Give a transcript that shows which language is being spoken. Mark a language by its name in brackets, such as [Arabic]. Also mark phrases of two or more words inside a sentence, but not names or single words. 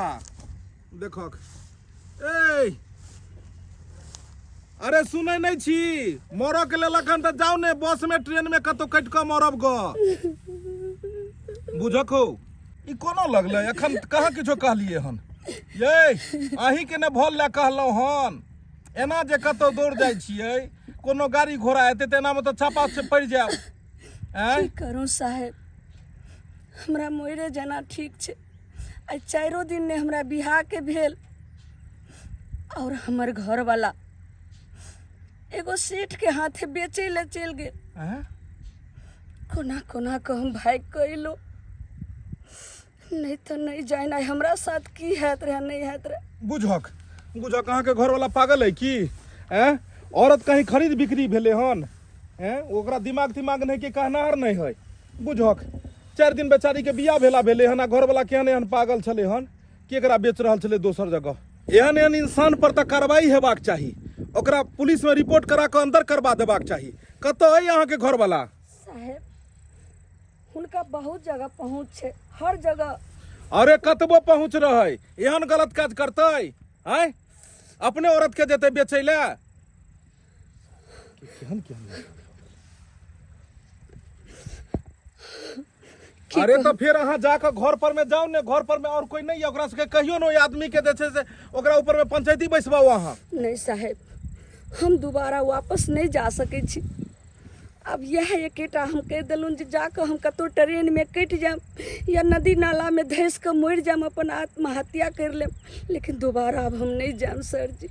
[Maithili] देखक ए अरे सुनै नहीं छी, मरऽ के लेल अखन तऽ जाउ ने, बस में ट्रेन में कतौ कटि कऽ मरब ग। बुझखो ई कोनो लगलै? अखन कहाँ किछो कहलिए हन। ये अहीं के ने भल ले कहलौ हन। एना जे कतौ दौड़ जाइ छियै, कोनो गाड़ी घोड़ा एतै तऽ एना में तऽ छापा से पड़ जाओ। की करूं साहेब, हमरा मोरे जना ठीक छै। आई 4 दिन ने हमरा बिहार के भेल और हमर घर वाला एगो सेठ के हाथे बेचे ले चल गए। कोना कोना को हम भाग कइलो, नहीं तो नहीं जाना हमरा साथ की हैत रहे नहीं हैत रहे। बुझक अहाँ के घर वाला पागल है की? औरत कहीं खरीद बिक्री भेले हन? ओकरा दिमाग नहीं के कहनार नहीं है। बुझक 4 दिन बेचारी के बियाह भेले हन, घर वाला केहन एहन पागल छले हन, केकरा बेच रहल छले दोसर जगह। एहन इंसान पर तो कार्रवाई हेबाक चाही, ओकरा पुलिस में रिपोर्ट करा के अंदर करवा देबाक चाही। कतौ है यहाँ के घर वाला? साहेब उनका बहुत जगह पहुँच छै, हर जगह। अरे कतबो पहुँच रहे, एहन गलत काज करते हैं? अपने औरत के देते बेचे ले? अरे तो फिर अहाँ जाकर घर पर में जाओ ने, घर पर में और कोई नहीं है, ओकरा से कहियो न आदमी के देखे से ओकरा ऊपर में पंचायती बैसबाओ अहाँ। नहीं साहेब हम दोबारा वापस नहीं जा सकै छी। अब यह एकेटा हम कह देलहुँ जे जाकऽ हम कतहु ट्रेन में कटि जाएम या नदी नाला में धंसि कऽ मरि जाएम, अपन आत्महत्या कर लेम, लेकिन दोबारा अब हम नहीं जाएम सर जी।